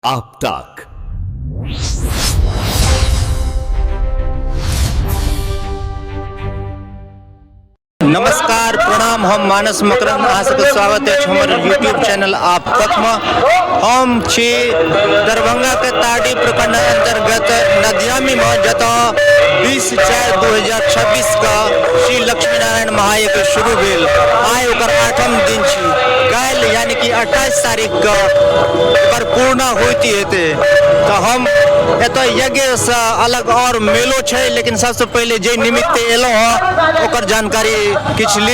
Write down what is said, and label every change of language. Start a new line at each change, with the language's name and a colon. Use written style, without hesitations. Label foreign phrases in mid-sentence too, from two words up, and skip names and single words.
Maithili: आप तक। नमस्कार प्रणाम, हम मानस मकरंद अहाँ सबके स्वागत है हमर यूट्यूब चैनल आप तक में। हम छी दरभंगा के ताड़ी प्रखंड अंतर्गत नदियामी में, जतऽ 20/4/2026 का श्री लक्ष्मी नारायण महायज्ञ शुरू भेल। आइ ओकर 8म दिन छी। काल्हि यानी कि 28 तारीख का ओकर पूर्ण होती हेतै। तो हम एतऽ यज्ञ से अलग और मेलो छै, लेकिन सबसे पहले जे निमित्त एलहुँ हँ ओकर जानकारी किछु ली।